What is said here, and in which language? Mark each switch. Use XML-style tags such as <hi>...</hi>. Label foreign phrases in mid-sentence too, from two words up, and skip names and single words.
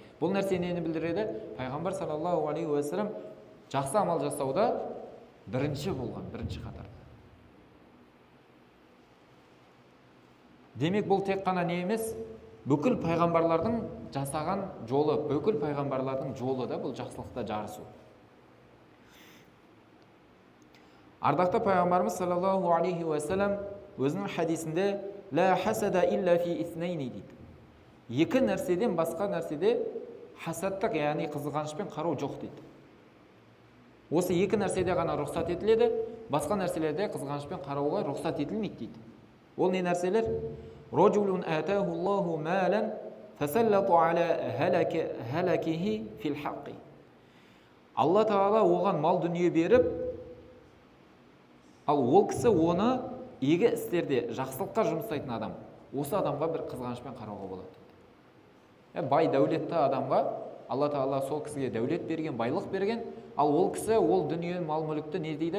<kk>Бұл нәрсе нені білдіреді? Пайғамбар</kk> <ar>صلى الله عليه وسلم</ar> <kk>жақсы амал жасауда бірінші болған, бірінші қатарда. Демек бұл тек қана не емес, бүкіл пайғамбарлардың жасаған жолы, бүкіл пайғамбарлардың жолы да бұл жақсылықта жарысу. Ардақты пайғамбарымыз</kk> <ar>صلى الله عليه وسلم</ar> <kk>өзінің хадисінде</kk> <ar>«لا حسد إلا في اثنتين»</ar> <kk>дейді. Екі нәрседен басқа нәрседе хасаттық, яғни қызғанышпен қарау жоқ дейді. Осы екі нәрседе ғана рұқсат етіледі, басқа нәрселерде қызғанышпен қарауға рұқсат етілмейді дейді. Ол не нәрселер?</kk> <ar>«رجل آتاه الله مالا فسلطه على هلكته في الحق».</ar> <kk>Алла Тағала оған мал дүние беріп, ал ол кісі оны игі істерде жақсылыққа жұмсайтын адам. Осы адамға бір қызғанышпен қарауға болады дейді. Бай дәулетті адамға Алла Тағала сол кісіге дәулет берген, байлық берген, ал ол кісі ол дүние мал мүлікті не дейді?</kk>